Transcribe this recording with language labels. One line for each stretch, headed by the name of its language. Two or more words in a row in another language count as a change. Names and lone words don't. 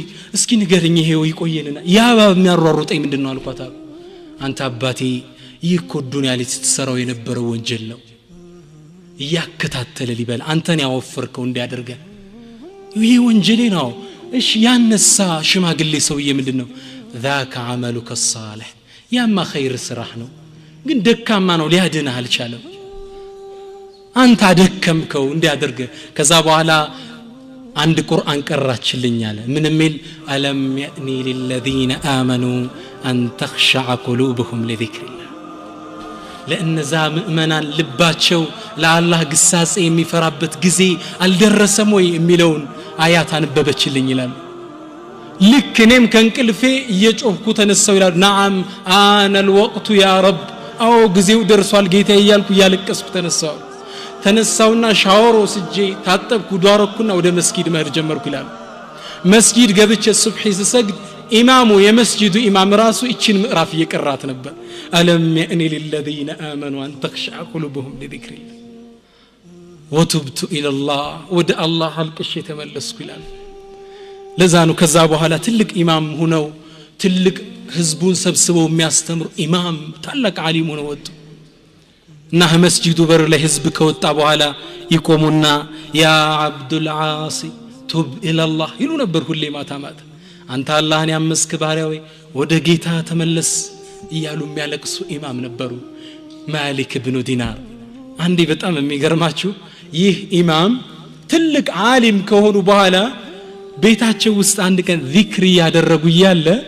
Amharic: እስኪ ንገረኝ ይሄ ወይ ቆየንና ያ የሚያሯሩጠኝ ምንድነው አልኳት አንተ አባቴ ይኮ ዱንያ ላይ ስትሰራው የነበረው ወንጀል ነው ያከታተለ ሊበል አንተን ያወፈርከው እንዲያደርገ ይሄ ወንጀሌ ነው እሺ ያነሳ ሽማግሌ ሰውዬ ምንድነው
Arabic: ذاك عملك الصالح
Amharic: ያማ ኸይር ስራህ ነው ግን ደካማ ነው ሊያድንህ አልቻለም አንተ አደከምከው እንዲያደርገ ከዛ በኋላ አንድ ቁርአን ቀራችልኝ አለ ምን የሚል አለም ያኒ
Arabic: للذين آمنوا أن تخشع قلوبهم لذكر الله
Amharic: ለእነዛ ምእመናን ልባቸው ለአላህ ግሳጼ የሚፈራበት ጊዜ አልደረሰም ወይ የሚለውን አያት አንበበችልኝ ይላል ልክ እኔም ከንቅልፌ እየጮህኩ ተነሳው ይላል
Arabic: نعم آن الوقت يا رب
Amharic: አው ጊዜው ደርሷል ጌታዬ እያልኩ ያለቀስኩ ተነሳውና ሻወር ወስጄ ታጠብኩ ዷረኩና ወደ መስጊድ መሄድ ጀመርኩ ይላል መስጊድ ገብቼ ሱብሂ ስሰግድ ኢማሙ የመስጂዱ ኢማም ራሱ እቺን ምዕራፍ እየቀራት ነበር አለም ያኒ
Arabic: للذين آمنوا أن تخشع قلوبهم لذكر الله وتبت إلى الله
Amharic: ወደ አላህ አልቅሼ ተመለስኩ ይላል ለዛኑ ከዛ በኋላ ትልቅ ኢማም ሆነው ትልቅ ህዝቡን ሰብስበው የሚያስተምሩ ኢማም ታላቅ ዓሊም ሆነው ወጡ እና መስጂዱ በር ላይ ህዝብ ከወጣ በኋላ ይቆሙና
Arabic: يا عبد العاصي تب إلى الله
Amharic: ይሉ ነበር ሁሌ ማታ አንተ አላህን ያመስክ ባሪያው ወደ ጌታ ተመለስ እያሉ የሚያለቅሱ ኢማም ነበሩ ማሊክ ኢብኑ ዲናር አንዴ በጣም የሚገርማችሁ ይህ ኢማም ትልቅ ዓሊም ከሆኑ በኋላ ቤታቸው ውስጥ አንድ ቀን ዚክር ያደረጉ ይያለ